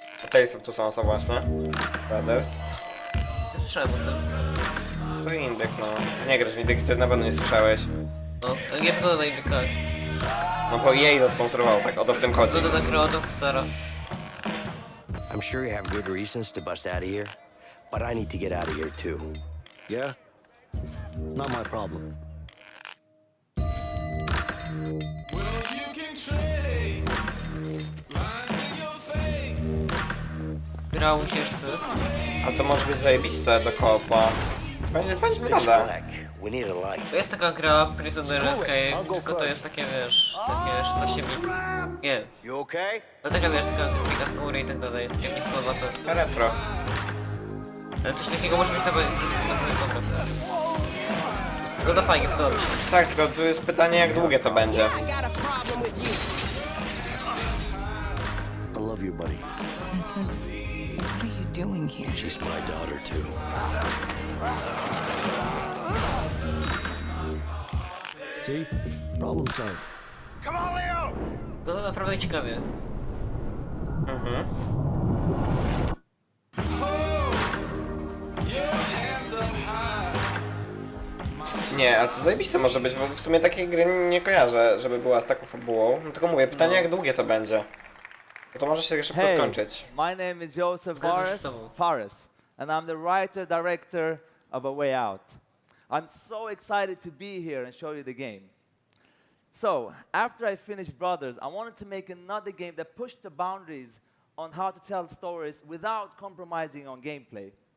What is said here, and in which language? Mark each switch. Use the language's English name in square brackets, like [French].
[Polish] Tales of Two Sons, właśnie. Brothers. Nie słyszałem o tym. To indyk, no. Nie grasz w indyki, ty na pewno nie słyszałeś. No, ale nie wygląda na indyka. No bo jej zasponsorowało, tak, o to w tym chodzi. Wygląda na grę od Rockstara. [English] I'm sure you have good reasons to bust out of here, but I need to get out of here too. Yeah? Not my problem. [Polish] Grał się A to może być zajebiste do koopa. Fajnie wygląda. To jest taka gra Prisonerska, tylko to jest takie, wiesz, takie 16 bit. Nie. No taka, wiesz, taka grafika z góry i tak dalej, takie mi słowa to... Retro. Ale coś takiego może być nawet dobre. Wygląda fajnie, podoba mi się. Tak, tylko tu jest pytanie, jak długie to będzie. [English] I love you, buddy. Vincent, what are you doing here? She's my daughter, too. See? Problem solved. Come on, Leo! [Polish] Wygląda naprawdę ciekawie. Nie, ale to zajebiste może być, bo w sumie takiej gry nie kojarzę, żeby była z taką fabułą. No tylko mówię, pytanie jak długie to będzie. Bo to może się szybko skończyć. [English] My name is Joseph Fares, and I'm the writer-director of A Way Out. I'm so excited to be here and show you the game. So, after I finished Brothers, I wanted to make another game that pushed the boundaries on how to tell stories without compromising on gameplay.